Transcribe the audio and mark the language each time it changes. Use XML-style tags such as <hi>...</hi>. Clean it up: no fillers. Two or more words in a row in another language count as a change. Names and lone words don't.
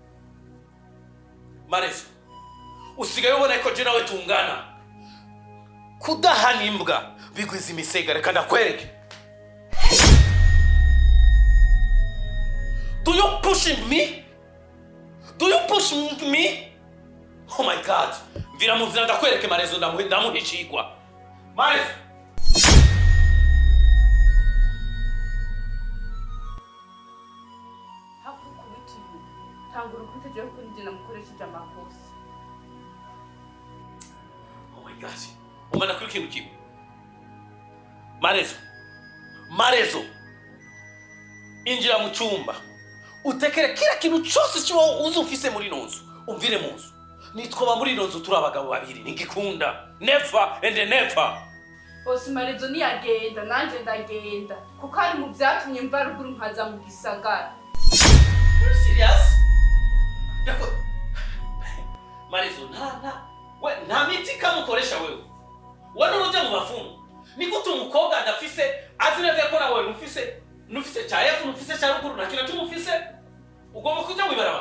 <rn>marezo usigaye ubona ko je nawe tungana kudahana imbwa bigwiza imisega reka ndakwereke</rn> <en>Do you push me? Do you push me? Oh my God!</en> <rn>Vira mu nzira ndakwereke marezo ndamuhicigwa. Marezo! Hakukubita uyu. Tangura kutejeho kuri njye namukoresheje amakosa.</rn> <en>Oh my God!</en> <rn>Umana kuri kintu kimwe. Marezo! Marezo, injira mu cyumba utekere</rn> <sw>kila kintu</sw> <rn>cyose cyo uzi ufise muri nonzo umvire mu nzu. Nitwoba muri nonzo turi abagabo babiri nigikunda.</rn> <en>Never and never.</en> <rn>Bosi Marezo niyagenda nanje ndagenda kuko ari mu byatumye mva ruguru nkaza mu gisagara.</rn> <en>Are you serious?</en> <rn>Yako Marezo nta miti kamukoresha wewe. Wana uroja mu bafumu. Nikuti umukobwa adafise azineze ko nawe nufise cyayefu nufise cya ruguru nakira tumufise ugomba kujya wibaraba.</rn>